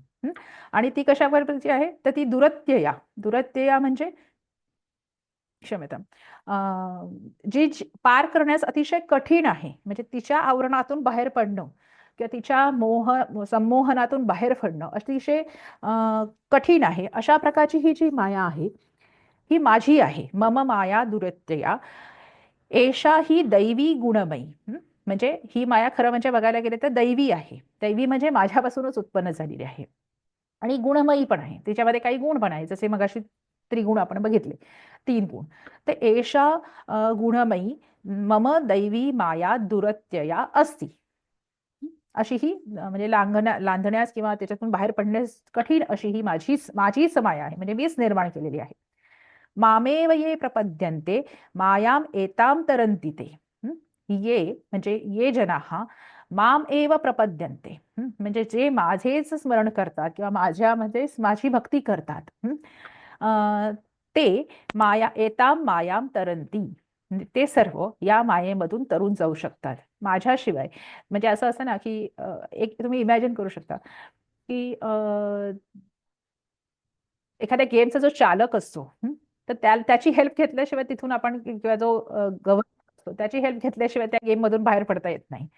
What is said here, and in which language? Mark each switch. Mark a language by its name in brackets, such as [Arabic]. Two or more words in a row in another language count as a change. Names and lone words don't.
[Marathi] आणि ती कशा प्रकारची आहे, तर ती दुरत्यया म्हणजे क्षम्यता, जी पार करण्यास अतिशय कठीण आहे. म्हणजे तिच्या आवरणातून बाहेर पडणं किंवा तिच्या संमोहनातून बाहेर पडणं अतिशय कठीण आहे. अशा प्रकारची ही जी माया आहे, ही माझी आहे. [Sanskrit] मम माया दुरत्यया एषा ही दैवी गुणमयी. [Marathi] म्हणजे ही माया खरं म्हणजे बघायला गेले तर दैवी आहे. दैवी म्हणजे माझ्यापासूनच उत्पन्न झालेली आहे आणि गुणमयी पण आहे. तिच्यामध्ये काही गुण पण आहे, जसे मगाशी त्रिगुण आपण बघितले, 3 गुण. [Sanskrit] तर एषा गुणमयी मम दैवी माया दुरत्यया अस्ति. [Marathi] अशी ही म्हणजे लांघण्यास किंवा त्याच्यातून बाहेर पडण्यास कठीण अशी ही माझीच माया आहे, म्हणजे मीच निर्माण केलेली आहे. [Sanskrit] मामेव ये प्रपद्यन्ते मायाम एताम तरन्ति ते. ये म्हणजे ये जनाः माम एव प्रपद्यन्ते, [Marathi] म्हणजे जे माझेच स्मरण करतात किंवा माझ्यामध्येच माझी भक्ती करतात, ते [Sanskrit] एताम मायाम तरंती, [Marathi] ते सर्व या मायेमधून तरून जाऊ शकतात माझ्याशिवाय. म्हणजे असं असं ना की एक तुम्ही इमॅजिन करू शकता की एखाद्या गेमचा जो चालक असतो, तर त्याची हेल्प घेतल्याशिवाय तिथून आपण, किंवा जो गव्हर्नर असतो त्याची हेल्प घेतल्याशिवाय त्या गेम मधून बाहेर पडता येत नाही.